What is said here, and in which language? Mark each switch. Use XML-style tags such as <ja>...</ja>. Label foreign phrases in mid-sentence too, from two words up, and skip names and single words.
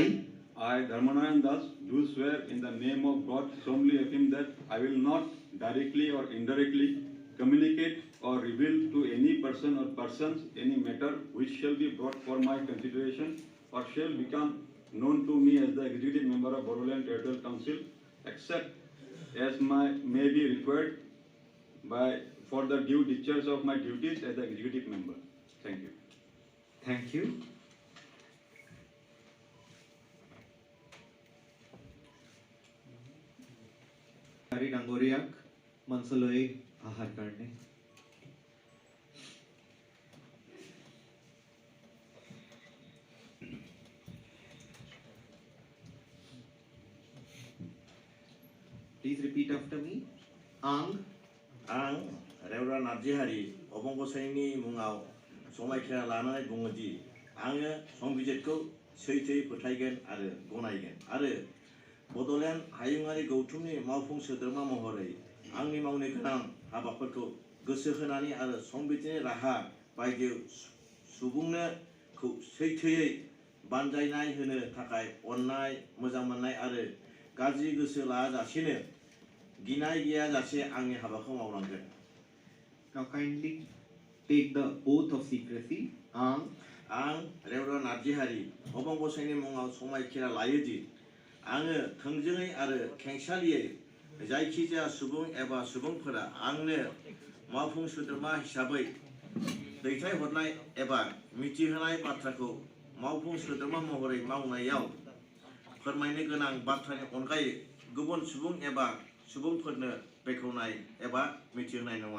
<en>Dharmanarayan Das, do swear in the name of God, solemnly affirm that I will not directly or indirectly communicate or reveal to any person or persons any matter which shall be brought for my consideration or shall become known to me as the executive member of Bodoland Territorial Council, except as may be required for the due discharge of my duties as the executive member. Thank you. thank you.</en> <as>হৰি ডাঙৰীয়াক মঞ্চলৈ অহাৰ কাৰণে।</as> <en>Please repeat after me.</en> <brx>आं रेवरा नार्जिहारि अबंगसाइनि मुङाव समायखिरा लानानै बुङोदि आङो संबिजिरखौ सैथोयै फोथायगोन आरो गनायगोन आरो बड'लेण्ड हायुङारि गौथुमनि मावफुं सोद्रोमा महरै आंनि मावनो गोनां हाबाफोरखौ गोसो होनानै आरो संबिजिरनि राहा बायदियै सुबुंनो सैथोयै बानजायनाय होनो थाखाय अननाय, मोजां मोननाय आरो गाज्रि गोसो लायाजासेनो गिनाय गैयाजासे आंनि हाबाखौ मावलांगोन।</brx> <en>Now kindly take the oath of secrecy.</en> <brx>आं रेवरा नार्जिहारि अबंगसाइनि मुङाव समायखिरा लायोदि आङो थोंजोङै आरो खेंसालियै जायखिजाया सुबुं एबा सुबुंफोरा आंनो मावफुं सोद्रोमा हिसाबै दैथायहरनाय एबा मिथिहोनाय बाथ्राखौ मावफुं सोद्रोमा महरै मावनायाव फोरमायनो गोनां बाथ्रानि अनगायै गुबुन सुबुं एबा सुबुंफोरनो बेखेवनाय एबा मिथिहोनाय नङा।</brx>